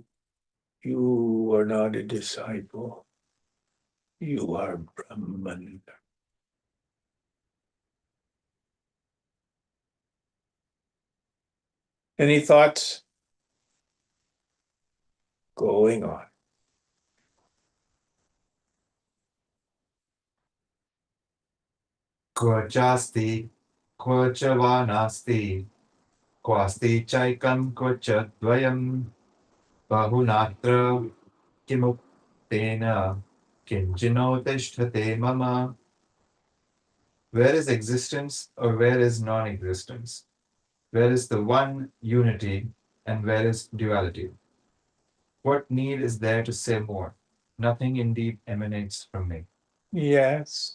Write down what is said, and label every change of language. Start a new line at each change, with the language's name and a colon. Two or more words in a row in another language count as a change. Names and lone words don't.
English: You are not a disciple. You are Brahman. Any thoughts? Going on.
Sanskrit: क्व चास्ति, क्व च वा नास्ति, क्वास्ति चैकं क्व च द्वयम्, बहुनात्र किमुक्तेन, किंचिन्नो तिष्ठते मम.
English: Where is existence or where is non-existence? Where is the one unity and where is duality? What need is there to say more? Nothing indeed emanates from me. Yes.